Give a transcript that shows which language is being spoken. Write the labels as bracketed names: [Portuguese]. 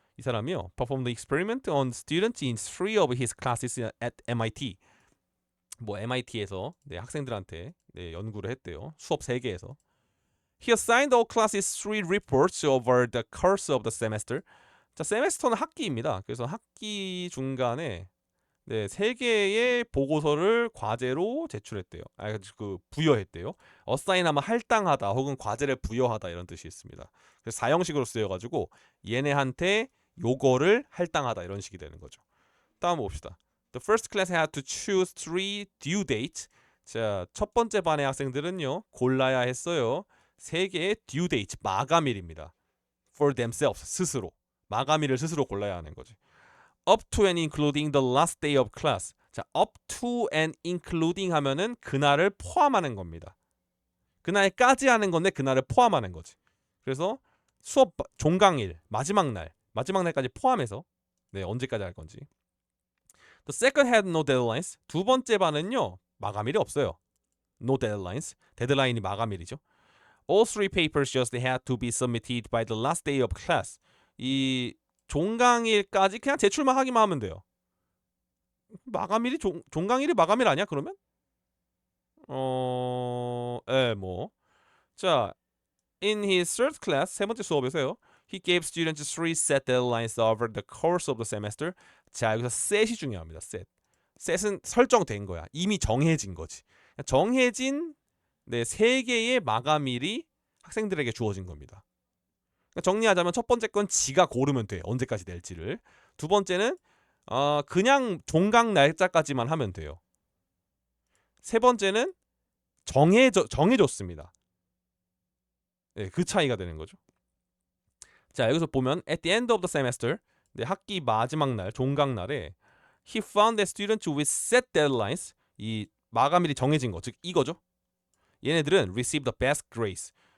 [Korean] 이 사람이요, [English] performed the experiment on students in 3 of his classes at MIT. [Korean] 뭐 MIT에서 네, 학생들한테 네, 연구를 했대요. 수업 3개에서. [English] He assigned all classes 3 reports over the course of the semester. [Korean] 자, 세메스터는 학기입니다. 그래서 학기 중간에 네, 3개의 보고서를 과제로 제출했대요. 부여했대요. 어사인하면 할당하다 혹은 과제를 부여하다, 이런 뜻이 있습니다. 그래서 사형식으로 쓰여가지고 얘네한테 요거를 할당하다, 이런 식이 되는 거죠. 다음 봅시다. [English] The first class had to choose 3 due dates. [Korean] 자, 첫 번째 반의 학생들은요, 골라야 했어요. 3개의 due date, 마감일입니다. [English] For themselves, [Korean] 스스로. 마감일을 스스로 골라야 하는 거지. [English] Up to and including the last day of class. [Korean] 자, [English] up to and including [Korean] 하면은 그날을 포함하는 겁니다. 그날까지 하는 건데 그날을 포함하는 거지. 그래서 수업 종강일, 마지막 날까지 포함해서 네, 언제까지 할 건지. [English] The second had no deadlines. [Korean] 두 번째 반은요, 마감일이 없어요. [English] No deadlines. [Korean] 데드라인이 마감일이죠. All 3 papers just had to be submitted by the last day of class. 이 종강일까지 그냥 제출만 하기만 하면 돼요. 마감일이 종강일이 마감일 아니야 그러면? 뭐. [English] 자, in his third class, [Korean] 세 번째 수업에서요, [English] he gave students 3 set deadlines over the course of the semester. [Korean] 자, 여기서 set이 중요합니다. set은 설정된 거야. 이미 정해진 거지. 정해진 네, 3개의 마감일이 학생들에게 주어진 겁니다. 그러니까 정리하자면 첫 번째 건 지가 고르면 돼. 언제까지 낼지를. 두 번째는 그냥 종강 날짜까지만 하면 돼요. 세 번째는 정해줬습니다. 네, 그 차이가 되는 거죠. 자, 여기서 보면 [English] at the end of the semester, [Korean] 네, 학기 마지막 날, 종강 날에 [English] he found that students with set deadlines, [Korean] 이 마감일이 정해진 거, 즉 이거죠. 얘네들은 [English] receive the best grades.